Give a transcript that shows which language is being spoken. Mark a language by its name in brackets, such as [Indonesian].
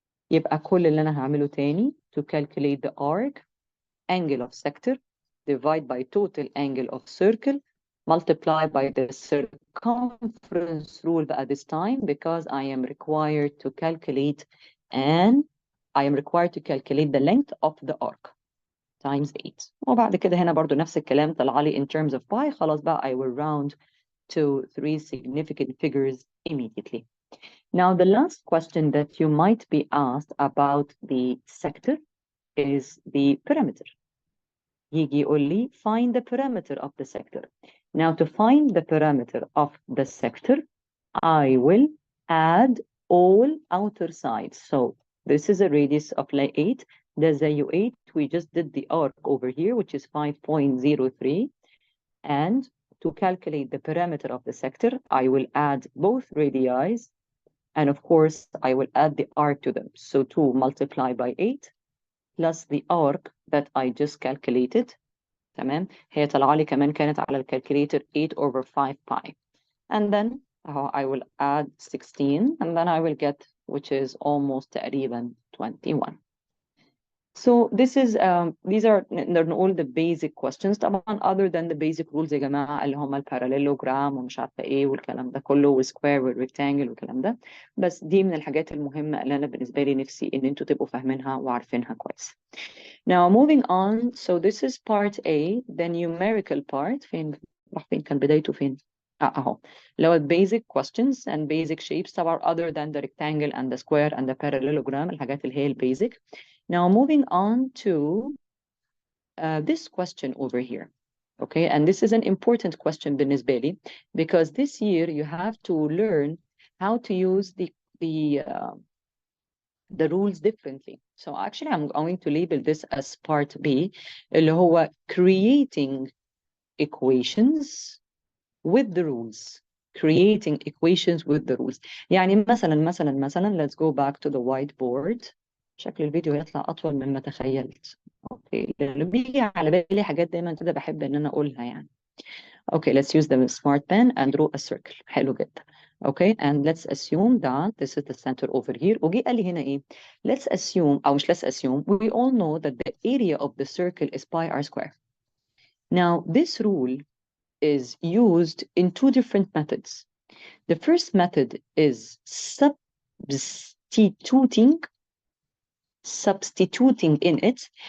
[Arabic] يبقى كل اللي أنا هعمله تاني [English] to calculate the arc, angle of sector, divide by total angle of circle, multiply by the circumference rule at this time, because I am required to calculate the length of the arc times 8. [Arabic] وبعد كده هنا برضو نفس الكلام طلع لي [English] in terms of pi. [Arabic] خلاص بقى [English] I will round to 3 significant figures immediately. Now the last question that you might be asked about the sector is the perimeter. [Arabic] يجي يقول لي [English] find the perimeter of the sector. Now to find the perimeter of the sector, I will add all outer sides. So this is a radius of like 8. There's a U8. We just did the arc over here, which is 5.03. And to calculate the perimeter of the sector, I will add both radii. And of course, I will add the arc to them. So 2 multiplied by 8 plus the arc that I just calculated. [Arabic] تمام. هي طلع لي كمان كانت على الكالكوليتر 8 over 5 pi. [English] And then I will add 16 and then I will get, which is almost تقريبا 21. So this is these are all the basic questions. [Arabic] طبعا [English] other than the basic rules [Arabic] يا جماعة اللي هم الباراليلوجرام ومش عارفة ايه والكلام ده كله والسكوير والريكتانجل والكلام ده. بس دي من الحاجات المهمة اللي أنا بالنسبة لي نفسي إن انتوا تبقوا فاهمينها وعارفينها كويس. [English] Now moving on, so this is part A, the numerical part. [Arabic] فين كان بدايته فين؟ أهو. [English] لو basic questions and basic shapes طبعا other than the rectangle and the square and the parallelogram [Arabic] الحاجات اللي هي [English] basic. Now moving on to this question over here. Okay, and this is an important question [Arabic] بالنسبة لي [English] because this year you have to learn how to use the rules differently. So actually I'm going to label this as part B [Arabic] اللي هو [English] creating equations with the rules. Creating equations with the rules. يعني مثلا let's go back to the whiteboard. [Arabic] شكل الفيديو هيطلع أطول مما تخيلت. اوكي لأنه بيجي على بالي حاجات دايما كده بحب إن أنا أقولها يعني. [English] Okay, let's use the smart pen and draw a circle. [Arabic] حلو جدا. [English] Okay, and let's assume that this is the center over here. [Arabic] وجي قال لي هنا إيه؟ [English] Let's assume [Arabic] أو مش [English] let's assume. We all know that the area of the circle is pi r square. Now this rule is used in 2 different methods. The first method is substituting in it.